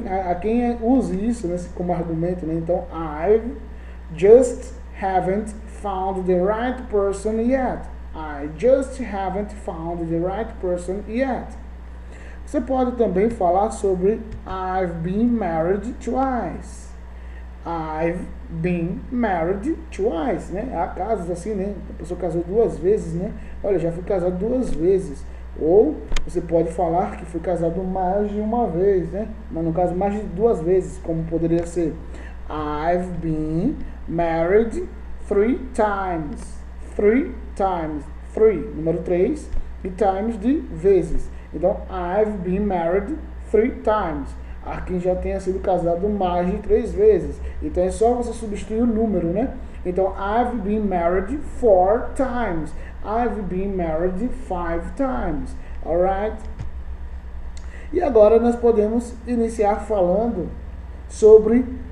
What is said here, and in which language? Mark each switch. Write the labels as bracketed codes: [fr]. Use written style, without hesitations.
[pt] A quem use isso, né, como argumento, né? [en] Então, I just haven't found the right person yet. I just haven't found the right person yet. [pt] Você pode também falar sobre [en] I've been married twice. I've been married twice, né? [pt] Há casos assim, né? A pessoa casou 2 vezes, né? Olha, já fui casado 2 vezes. Ou você pode falar que foi casado mais de uma vez, né? Mas no caso, mais de 2 vezes, como poderia ser [en] I've been married 3 times. 3 times. [pt] 3, número 3, e times de vezes. [en] Então, I've been married 3 times. [pt] Há quem já tenha sido casado mais de 3 vezes. Então, é só você substituir o número, né? [en] Então, I've been married 4 times. I've been married 5 times. Alright? [pt] E agora nós podemos iniciar falando sobre...